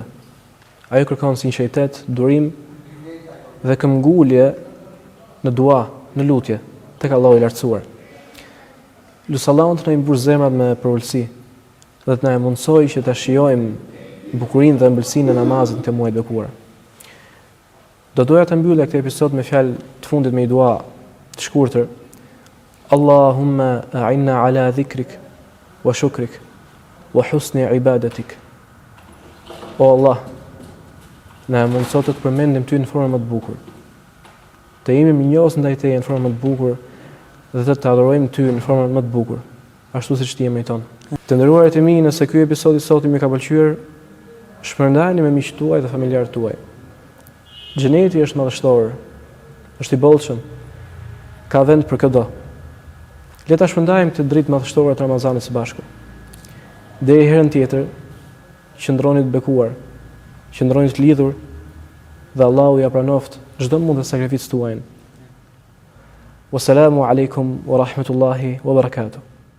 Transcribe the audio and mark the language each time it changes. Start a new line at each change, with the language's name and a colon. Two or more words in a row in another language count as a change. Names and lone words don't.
Albanian: Ajo kërkon sinqeritet, durim dhe këmbgulje në dua, në lutje tek Allahu i lartësuar. Lutë Allahun të na mbush zemrat me përulësi dhe të na mundsojë që ta shijojmë bukurinë dhe ëmbëlsinë e namazit të muajit të bekuar. Do doja të mbyllja këtë episod me fjalë të fundit me një dua të shkurtër.
Arabic: اللهم أعنا على ذكرك وشكرك وحسن عبادتك.
Albanian: O Allah, na mundëso të përmendim ty në formë më të bukur. Të jemi mirënjohës ndaj teje në formë më të bukur dhe të adhurojmë ty në formë më të bukur, ashtu siç ti je meriton. Të nderuarit e mi, nëse ky episod i sotit më ka pëlqyer, shpërndajeni me miqtë tuaj dhe familjarët tuaj. Xheneti është madhështor, është i bollshëm, ka vend për çdo. Le ta shpërndajmë këtë dritë madhështore të Ramazanit së bashku. Deri herën tjetër, qëndroni të bekuar, qëndroni të lidhur dhe Allahu ja pranoft çdo mund të sakrificë tuajin.
Arabic: والسلام عليكم ورحمة الله وبركاته.